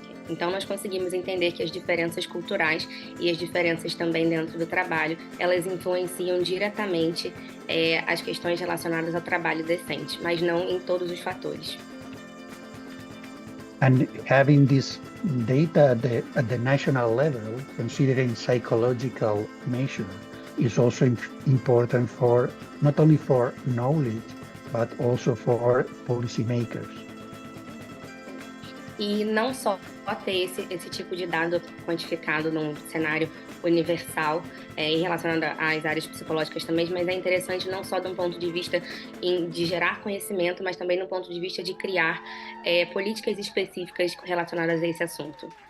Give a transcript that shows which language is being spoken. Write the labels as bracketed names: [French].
[Portuguese] Então, nós conseguimos entender que as diferenças culturais e as diferenças também dentro do trabalho, elas influenciam diretamente as questões relacionadas ao trabalho decente, mas não em todos os fatores. [English] And having this data at the national level, considering psychological measure, is also important for not only for knowledge, but also for policymakers. [Portuguese] E não só ter esse tipo de dado quantificado num cenário universal e relacionado às áreas psicológicas também, mas é interessante não só de um ponto de vista de gerar conhecimento, mas também no ponto de vista de criar políticas específicas relacionadas a esse assunto.